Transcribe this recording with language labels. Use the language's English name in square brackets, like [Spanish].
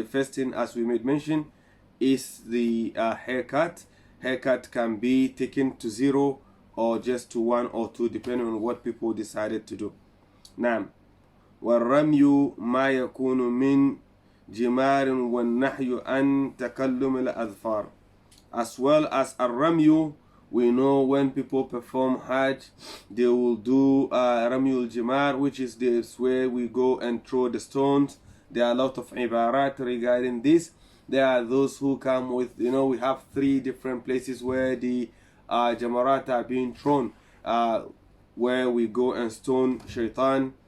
[English] The first thing, as we made mention, is the haircut. Haircut can be taken to 0 or just to 1 or 2, depending on what people decided to do. Now, [Arabic] والرمي ما يكون من جمار والنحي عن تكلم الأظفار. [English] As well as الرمي, we know when people perform Hajj, they will do Ramyul Jimar, which is this where we go and throw the stones. There are a lot of ibarat regarding this. There are those who come with, we have 3 different places where the Jamarat are being thrown, where we go and stone shaitan.